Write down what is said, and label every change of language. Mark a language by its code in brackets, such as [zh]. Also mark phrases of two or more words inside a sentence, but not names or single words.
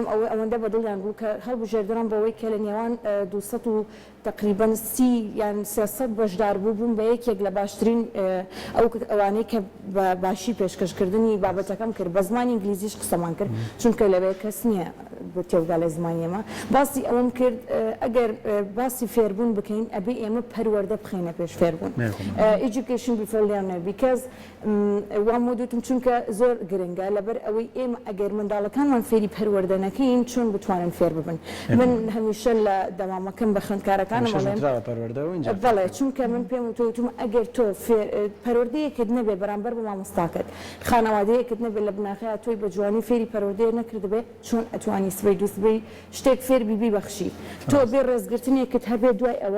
[ckb] ئەوەندە بەدڵیان بوو کە هەڵبژێردران بەوەی کە لە نێوان 200 و تقریبا 30 یان 300 بەشدار بوو بوون بە یەکێک لە باشترین ئەوانەی کە باشی پێشکەشکردنی بابەتەکەم کرد بە زمانی ئینگلیزیش قسەمان کرد چونکە لەوێ کەس نییە بۆ تێودا لە زمانیەمە باسی ئەوم کرد ئەگەر باسی فێربوون بکەین ئەبێ ئێمە پەروەردە بخەینە پێش فێربوون [en] education before learner because [ckb] وام وەدوتم چونکە زۆر گرنگە لەبەر ئەوەی ئێمە ئەگەر منداڵەکانمان فێری پەروەردە نەکەین چۆن بتوانن فێر ببن من هەمیشە لە دەمامەکەم بە خوێندکارەکانم بەڵێ چونکە من پێم وتوتم ئەگەر تۆ پەروەردەیەکت نەبێ بەرامبەر بە مامۆستاکەت خانەوادەیەکت نەبێت لە بناخەیە تۆی بە جوانی فێری پەروەردەیە نەکردبێ چۆن ئەتوانی سبەی دووسبەی شتێک فێر بیبی بەخشی تۆ بێ ڕێزگرتنێکت هەبێ دوای ئەوە